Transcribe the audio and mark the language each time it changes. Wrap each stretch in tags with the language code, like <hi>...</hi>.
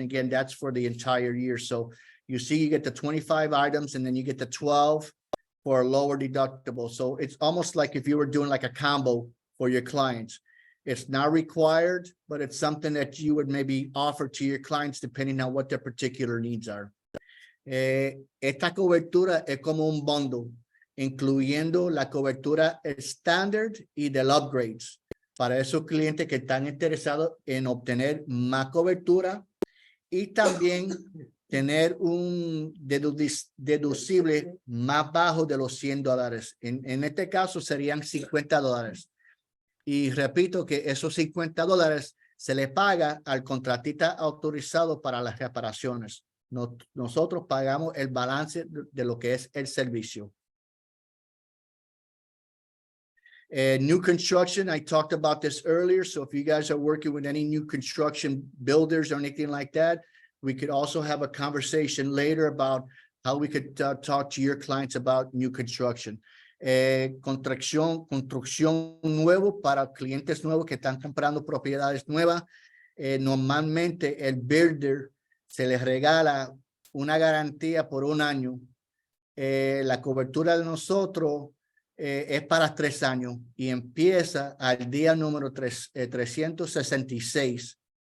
<en>And again, that's for the entire year. So you see, you get the 25 items and then you get the 12 for a lower deductible. So it's almost like if you were doing like a combo for your clients. It's not required, but it's something that you would maybe offer to your clients depending on what their particular needs are.</en> <es>Esta cobertura es como un bundle, incluyendo la cobertura standard y del upgrades para esos clientes que están interesados en obtener más cobertura y también tener un deducible más bajo de los $100. En este caso serían $50. Y repito que esos $50 se le paga al contratista autorizado para las reparaciones. Nosotros pagamos el balance de lo que es el servicio.</es> <en>New construction, I talked about this earlier. So if you guys are working with any new construction builders or anything like that, we could also have a conversation later about how we could talk to your clients about new construction.</en> <es>Construcción nuevo para clientes nuevos que están comprando propiedades nuevas. Normalmente el builder se les regala una garantía por 1 año. La cobertura de nosotros es para 3 años y empieza al día número 366.</es>